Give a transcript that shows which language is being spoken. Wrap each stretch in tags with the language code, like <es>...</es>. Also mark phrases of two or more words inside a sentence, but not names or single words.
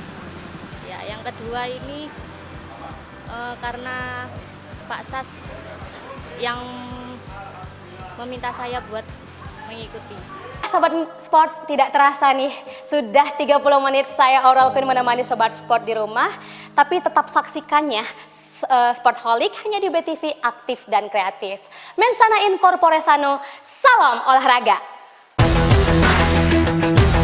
<id>Ya, yang kedua ini karena Pak Sas yang meminta saya buat mengikuti. Sobat Sport, tidak terasa nih, sudah 30 menit saya Aurel Queen menemani Sobat Sport di rumah. Tapi tetap saksikannya Sportholic hanya di BTV, aktif dan kreatif.</id> <la>Mensana in corpore sano,</la> <id>salam olahraga.</id>